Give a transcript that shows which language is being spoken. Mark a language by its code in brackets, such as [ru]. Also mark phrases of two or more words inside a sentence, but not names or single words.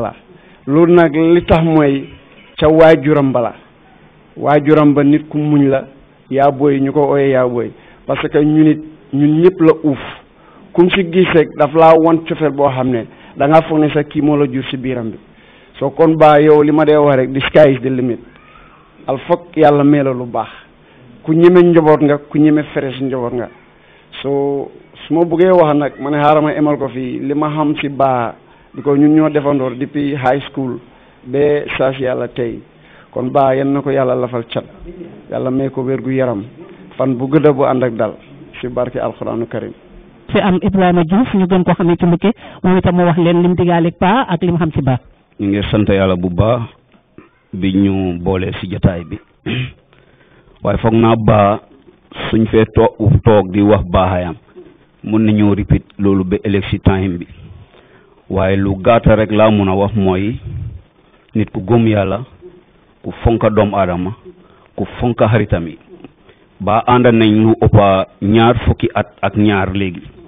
[wo] la loolu nag li tax mooy ca waajuram ba la waajuram ba nit ku muñ la yaa booy ñu ko ooyee yaa booy [fr] parce que [wo] ñun ñëpp la uuf kum si gis rek daf laa won cofeel boo xam ne da ngaa foog ne sa kii moo la jur si biiram bi soo kon Bah yow li ma dee wax rek [en] the sky is the limit [wo] al foog yàlla mee la lu baax ku ñeme njaboot nga ku ñeme fere si njaboot nga soo su ma buggee wax nag ma ne xaaral ma emal ko fii li ma xam si Bah di ko ñun ñoo defandoor depuis [en] high school [wo] ba saa si yàlla tey kon Bah yan na ko yàlla lafal cat yàlla may ko wér gu yaram fan bu gëdda bu ànd ak dal si barke [ar] القرآن الكريم [wo] fi am Ibrahima Diouf ñu gën koo xam ne ci Mbukke moom itam moo wax leen lim digaaleeg Bah ak lim xam ci Bah. ñu ngi sant yàlla bu baax bi ñu boole si jotaay bi waaye foog naa Bah suñ fee toog di wax baaxayam mun nañoo repeat loolu ba ëllëg si time bi waaye lu gàtta rek laa mun a wax mooy nit ku gëm yàlla ku fonka doomu aadama ku fonka xaritam yi Bah ànd nañ lu ëppa 20 fukki at ak ñaar léegi